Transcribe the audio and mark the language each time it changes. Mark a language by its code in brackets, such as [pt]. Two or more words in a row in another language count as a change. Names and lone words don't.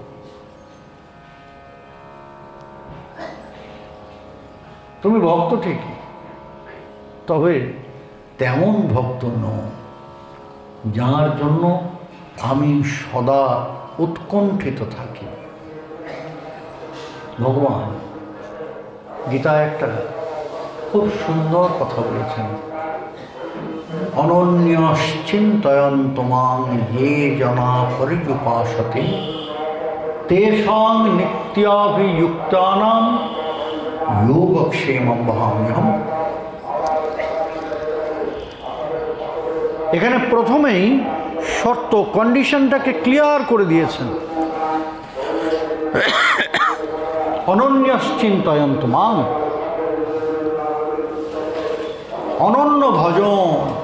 [bn] তুমি ভক্ত ঠিকই, তবে তেমন ভক্ত নও যার জন্য আমি সদা উৎকণ্ঠিত থাকি। ভগবান গীতায় একটা খুব সুন্দর কথা বলেছেন, [sa] অনন্যশ্চিন্তয়ন্ত মাং ये जना पर्युपासते तेषां नित्याभियुक्तानां योगक्षेमं वहाम्यहम्। [bn] এখানে প্রথমেই শর্ত কন্ডিশনটাকে ক্লিয়ার করে দিয়েছেন, [sa] অনন্যশ্চিন্তয়ন্ত মাং, [bn] অনন্য ভজন।